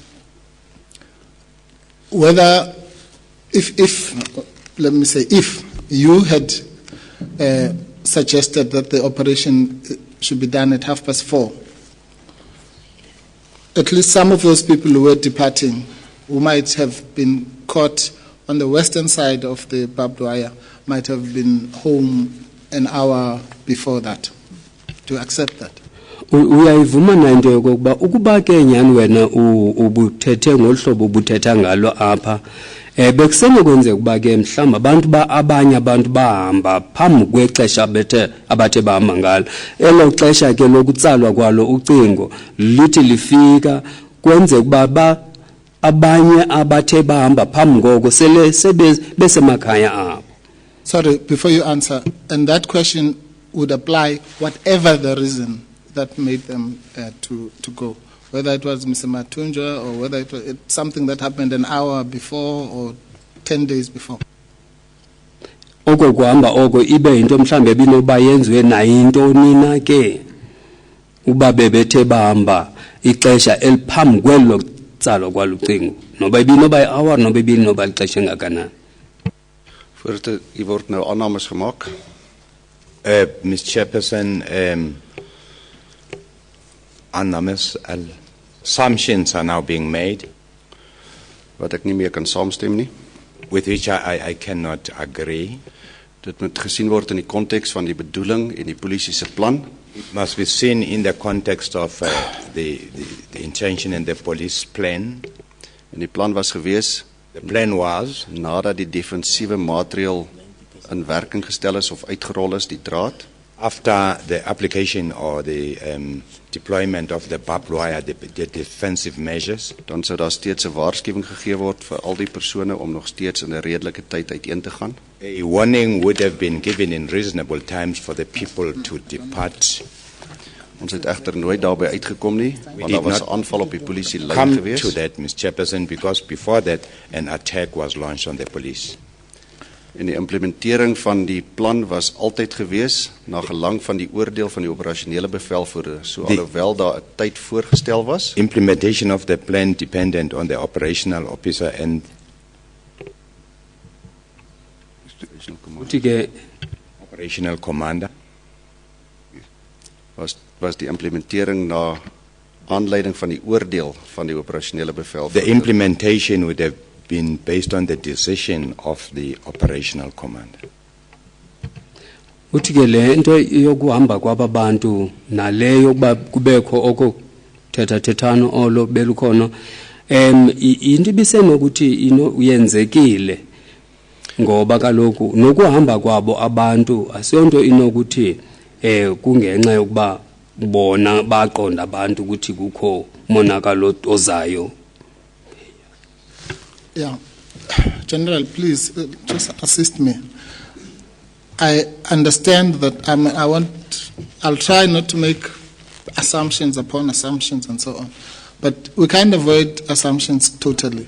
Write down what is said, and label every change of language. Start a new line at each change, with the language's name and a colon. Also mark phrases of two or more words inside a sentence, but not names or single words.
English: whether, if let me say, if you had suggested that the operation should be done at 4:30, at least some of those people who were departing, who might have been caught on the western side of the barbed wire, might have been home an hour before that. Do you accept that?
Xhosa: uyayivuma na into yokokuba ukuba ke nyani wena ubuthethe ngohlobo ubuthetha ngalo apha bekusenokwenzeka ukuba ke mhlawumbi abanye abantu bahamba phambi kwexesha abathe bahamba ngalo elo xesha ke lokutsalwa kwalo ucingo lithi lifika kwenze ukuba abanye abathe bahamba phambi ngoko besemakhaya abo.
English: Sorry, before you answer, and that question would apply whatever the reason that made them to go, whether it was Mr. Matunja or whether it was something that happened an hour before or 10 days before.
Xhosa: Oko kuhamba oko ibe into mhlambe binoba yenziwe nayintoni na ke uba bebethe bahamba ixesha eliphambi kwelo tsalo kwalucingo noba ibinoba i-hour noba ibinoba ixesha engakanani.
Afrikaans: Voorzitter, u word nou aannames gemaak.
English: Mr. Chairperson, assumptions are now being made
Afrikaans: Wat ek nie meer kan saamstem nie.
English: with which I cannot agree.
Afrikaans: Dit moet gesien word in die konteks van die bedoeling en die polisie se plan.
English: It must be seen in the context of the intention and the police plan.
Afrikaans: En die plan was gewees
English: The plan was,
Afrikaans: nadat die defensiewe maatreël in werking gestel is of uitgerol is, die draad,
English: after the application or the deployment of the barbed wire, the defensive measures,
Afrikaans: dan sou daar steeds 'n waarskuwing gegee word vir al die persone om nog steeds in 'n redelike tyd uiteen te gaan.
English: a warning would have been given in reasonable times for the people to depart.
Afrikaans: Ons het egter nooit daarby uitgekom nie, want daar was 'n aanval op die polisie lyn
English: Come
Afrikaans: gewees.
English: to that, Mr. Chairperson, because before that, an attack was launched on the police.
Afrikaans: En die implementering van die plan was altyd gewees na gelang van die oordeel van die operasionele bevelvoerder. So alhoewel daar 'n tyd voorgestel was,
English: Implementation of the plan dependent on the operational officer and
Xhosa: Uthi ke
English: operational commander.
Afrikaans: was die implementering na aanleiding van die oordeel van die operasionele
English: The
Afrikaans: bevelvoerder.
English: implementation would have been based on the decision of the operational commander.
Xhosa: uthi ke le nto yokuhamba kwabantu naleyo ukuba kubekho okuthethathethano olo belukhona into ibisenokuthi uyenzekile ngoba kaloku nokuhamba kwabo abantu asiyonto inokuthi kungenxa yokuba bona baqonda abantu ukuthi kukho monakalo ozayo.
English: Yeah. General, please just assist me. I understand that I'll try not to make assumptions upon assumptions and so on, but we can't avoid assumptions totally.